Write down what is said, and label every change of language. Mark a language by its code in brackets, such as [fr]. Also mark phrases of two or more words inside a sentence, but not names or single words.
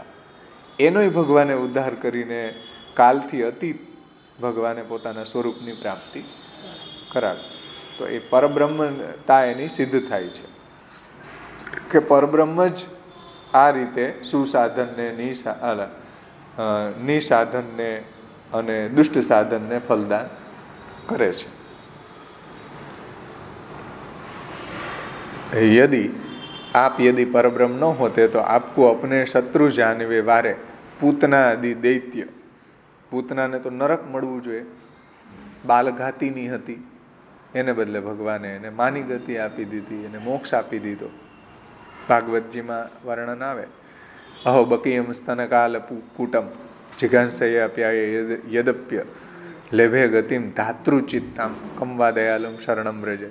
[gu] એનોય ભગવાને ઉદ્ધાર કરીને કાલથી અતીત ભગવાને પોતાના સ્વરૂપની પ્રાપ્તિ કરાવી. તો એ પરબ્રહ્મતા એની સિદ્ધ થાય છે કે પરબ્રહ્મ જ આ રીતે સુસાધનને, નિસાધનને અને દુષ્ટ સાધનને ફલદાન કરે છે. [hi] यदि परब्रह्म न होते तो आपको अपने शत्रु जानवे वारे पूतना आदि दैत्य, [gu] પૂતનાને તો નરક મળવું જોઈએ, બાલઘાતીની હતી, એને બદલે ભગવાને એને માની ગતિ આપી દીધી, એને મોક્ષ આપી દીધો. ભાગવતજીમાં વર્ણન આવે, [sa] અહો બકીયમ સ્તનકાલ કૂટમ જિઘાંસયાપ્યાય યદપ્ય લેભે ગતિમ ધાતૃચિત્તામ કમવા દયાલમ શરણમ વ્રજે.